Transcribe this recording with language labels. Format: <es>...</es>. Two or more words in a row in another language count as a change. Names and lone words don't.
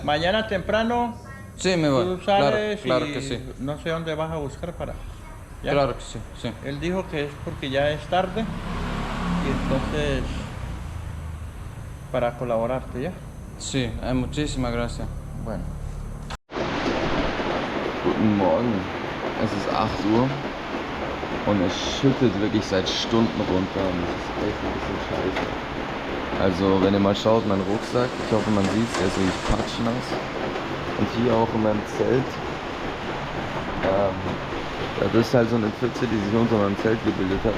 <es>Mañana temprano Sí, me voy. tú sales Claro y que sí. no sé dónde vas a buscar para. ¿Ya? Claro que sí, sí. Él dijo que es porque ya es tarde y entonces para colaborarte, ¿ya? Sí, muchísimas gracias. Bueno.</es> <de>Guten Morgen. Es ist 8 Uhr und es schüttet wirklich seit Stunden runter und es ist echt ein bisschen scheiße. Also wenn ihr mal schaut, mein Rucksack, ich hoffe man sieht es, der ist wirklich patschnass. Und hier auch in meinem Zelt. Das ist halt so eine Pfütze, die sich unter meinem Zelt gebildet hat.</de>